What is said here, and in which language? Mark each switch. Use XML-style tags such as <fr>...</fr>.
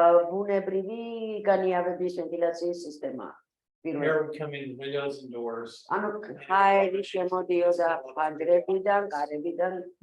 <ka>ბუნებრივი განიავების ventilation სისტემა.</ka> <en>Air would come in windows and doors.</en> <ka>ანუ ჰაერი შემოდიოდა ფანჯრებიდან, კარებიდან.</ka>